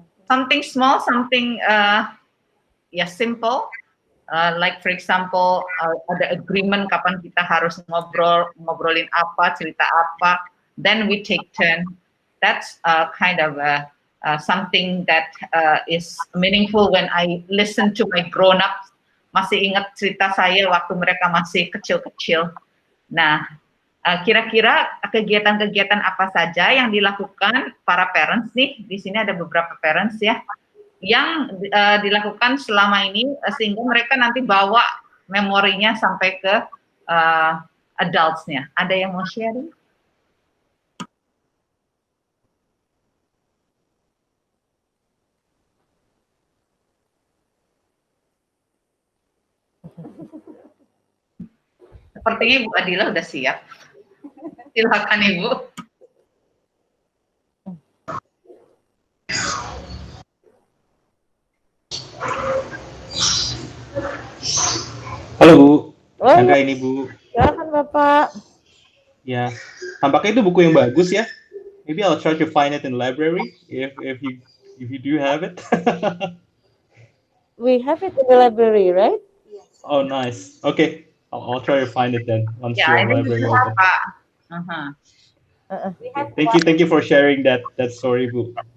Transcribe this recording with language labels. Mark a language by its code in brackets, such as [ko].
[en] Something small, something simple, like for example [id] ada agreement kapan kita harus ngobrolin apa, cerita apa, [en] then we take turn. That's kind of something that is meaningful when I listen to my grown-ups. [id] Masih ingat cerita saya waktu mereka masih kecil-kecil. Nah, kira-kira kegiatan-kegiatan apa saja yang dilakukan para parents nih? Di sini ada beberapa parents ya, yang dilakukan selama ini sehingga mereka nanti bawa memorinya sampai ke adults-nya. Ada yang mau sharing? Sepertinya Ibu Adila udah siap. Silakan Ibu. Halo Halo Bu, Oh Chandra iya, ini Bu. silakan Bapak. Ya, tampaknya itu buku yang bagus ya. [en] Maybe I'll try to find it in the library if you do have it. We have it in the library, right? Oh, nice. Okay, I'll try to find it then once Yeah, I think we do have open. Uh-huh. Uh-uh. We have Thank you, thank you for sharing that story, Bu.